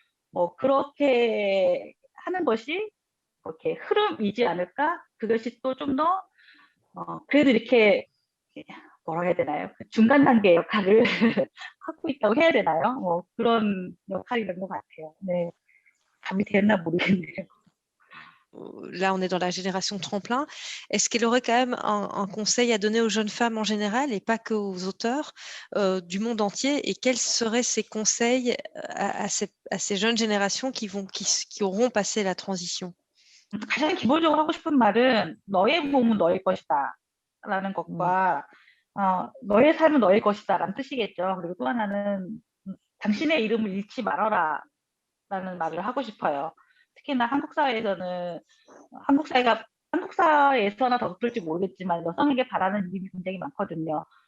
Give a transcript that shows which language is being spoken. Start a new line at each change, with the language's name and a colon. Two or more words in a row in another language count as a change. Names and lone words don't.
Korean: 그렇게 하는 것이 이렇게 흐름이지 않을까? 그것이 또 좀 더 그래도 이렇게 뭐라고 해야 되나요? 그 중간 단계 역할을 하고 있다고 해야 되나요? 뭐 그런 역할이 된 것 같아요. 네. 답이 됐나 모르겠네요.
French: Là, on est dans la génération tremplin. Est-ce qu'elle aurait quand même un conseil à donner aux jeunes femmes en général et pas qu'aux auteurs du monde entier? Et quels seraient ces conseils à ces jeunes générations qui auront passé la transition?
Korean: 가장 기본적으로 하고 싶은 말은 너의 몸은 너의 것이다 라는 것과 너의 삶은 너의 것이다 라는 뜻이겠죠. 그리고 또 하나는 당신의 이름을 잃지 말아라 라는 말을 하고 싶어요. 특히나 한국 사회에서는 한국 사회에서나 더 그럴지 모르겠지만 여성에게 바라는 이름이 굉장히 많거든요.